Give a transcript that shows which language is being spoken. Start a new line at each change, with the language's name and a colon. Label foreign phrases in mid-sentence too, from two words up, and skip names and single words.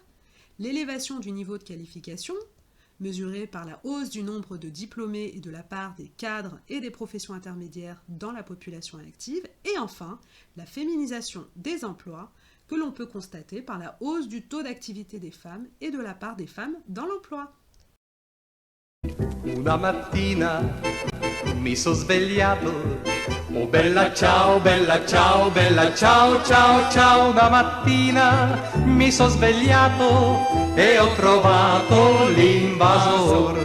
French: L'élévation du niveau de qualification, mesurée par la hausse du nombre de diplômés et de la part des cadres et des professions intermédiaires dans la population active. Et enfin, la féminisation des emplois, que l'on peut constater par la hausse du taux d'activité des femmes et de la part des femmes dans l'emploi.
Italian: Una mattina mi sono svegliato, oh bella ciao, bella ciao, bella ciao, ciao, ciao. Una mattina mi sono svegliato e ho trovato l'invasor.